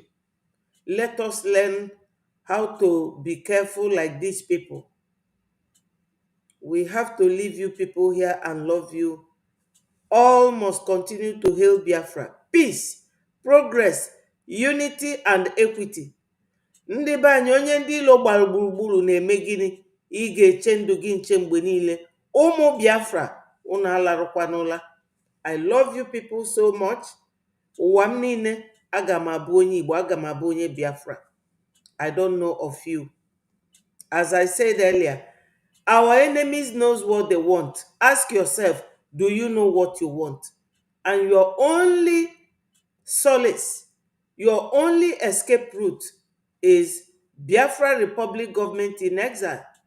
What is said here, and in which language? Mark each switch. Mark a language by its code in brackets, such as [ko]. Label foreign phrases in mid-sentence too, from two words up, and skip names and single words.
[en] Let us learn how to be careful like these people. We have to leave you people here and love you. All must continue to hail Biafra. Peace, progress, unity, and equity. [ig] Ndị be anyị, onye ndị ilo gbara gburugburu na-eme gịnị? Ị ga-eche ndụ gị nche mgbe niile. Ụmụ Biafra, unu alarụkwanụla. [en] I love you people so much. [ig] Ụwa m niile, aga m abụ onye Igbo, aga m abụ onye Biafra. [en] I don't know of you. As I said earlier, our enemies knows what they want. Ask yourself, do you know what you want? And your only solace, your only escape route is Biafra Republic government in exile.